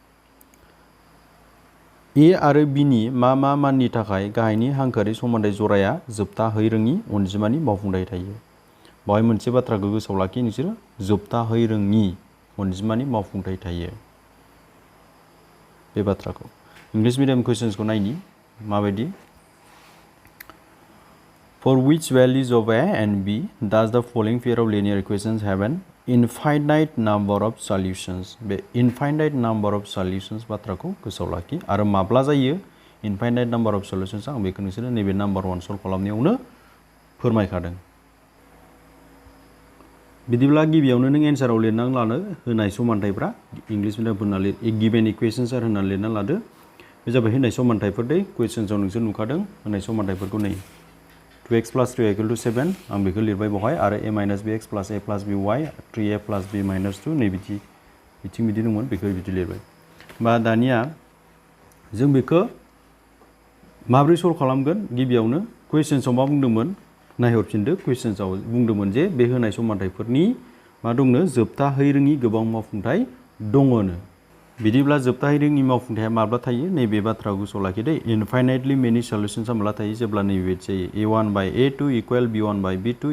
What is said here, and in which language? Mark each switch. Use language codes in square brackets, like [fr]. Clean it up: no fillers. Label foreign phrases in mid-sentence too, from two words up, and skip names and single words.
[brx] ए आरो बी नि मा माननि थाखाय गाहायनि हांखोआरि समानथाय जराया जोबथाहै रोङि अनजिमानि मावफुंथाय थायो बावहाय मोनसे बाथ्राखौ गोसोआव लाखि नोंसोरो जोबथाहै रोङि अनजिमानि मावफुंथाय थायो बे बाथ्राखौ [en] English medium questions [brx] नायनि माबायदि [en] For which values of a and b does the following pair of linear equations have an infinite number of solutions [brx] बे [en] infinite number of solutions [brx] बाथ्राखौ गोसोआव लाखि आरो माब्ला जायो [en] infinite number of solutions [brx] आं बेखौ नोंसोरनो नैबे नाम्बार 1 सल्व खालामनायावनो फोरमायखादों बिदिब्ला गिबियावनो नों एन्साराव लिरनानै लानो होनाय समानथायफ्रा [en] English medium [brx] लिर [en] given equations are [brx] होननानै लिरनानै लादो बे जाबाय होनाय समानथायफोर दै क्वेश्चन्सआव नोंसोर नुखादों होनाय समानथायफोरखौ नै 2x + 3y = 7 आं बेखौ लिरबाय बहाय आरो a - bx + a + by 3a + b - 2 नै बिथिं बिदि दंमोन बेखौ बिदि लिरबाय बा दानिया जों बेखौ माब्रै सल्व खालामगोन गिबियावनो क्वेश्चन्सआव मा बुंदोंमोन नायहरफिनदो क्वेश्चन्सआव बुंदोंमोन जे बे होनाय समानथायफोरनि मा दंनो जोबथाहै रोङि गोबां मावफुंथाय दङनो बिदिब्ला जोबथाहै रोङि मावफुंथाया माब्ला थायो नैबे बाथ्राखौ गोसोआव लाखि दे [en] infinitely many solutions [brx] माब्ला थायो जेब्ला नैबे जायो a1/a2 = b1/b2